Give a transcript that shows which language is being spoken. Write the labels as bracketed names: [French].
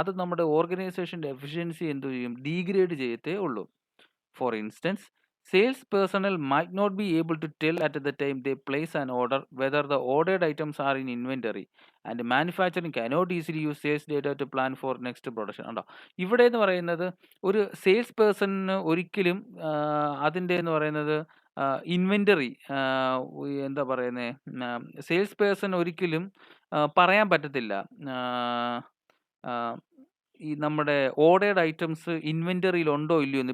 [Malayalam] അത് നമ്മുടെ ഓർഗനൈസേഷൻ്റെ എഫിഷ്യൻസി എന്ത് ചെയ്യും? ഡീഗ്രേഡ് ചെയ്യത്തേ ഉള്ളൂ. [English] For instance, sales personnel might not be able to tell at the time they place an order whether the ordered items are in inventory, and manufacturing cannot easily use sales data to plan for next production. [Malayalam] ഉണ്ടോ? ഇവിടെ എന്ന് പറയുന്നത് ഒരു sales പേഴ്സണിന് ഒരിക്കലും അതിൻ്റെ എന്ന് പറയുന്നത് inventory എന്താ പറയുന്നേ, സെയിൽസ് പേഴ്സൺ ഒരിക്കലും പറയാൻ പറ്റത്തില്ല. ആ, ഈ നമ്മുടെ ഓർഡേർഡ് ഐറ്റംസ് ഇൻവെന്ററിയിൽ ഉണ്ടോ ഇല്ലയോ എന്ന്.